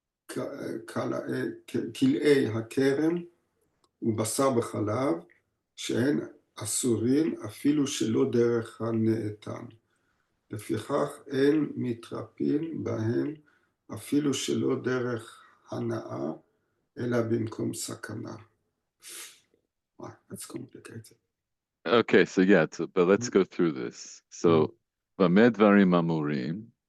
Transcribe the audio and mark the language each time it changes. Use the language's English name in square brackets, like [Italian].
[Hebrew] מכלאי הכרם ובשר בחלב, שהן אסורים אפילו שלא דרך הנאתן. לפיכך אין מתרפין בהם אפילו שלא דרך הנאה, אלא במקום סכנה. [English] Wow, that's complicated. Okay, so yeah, but let's go through this. [Hebrew] So, במה דברים אמורים?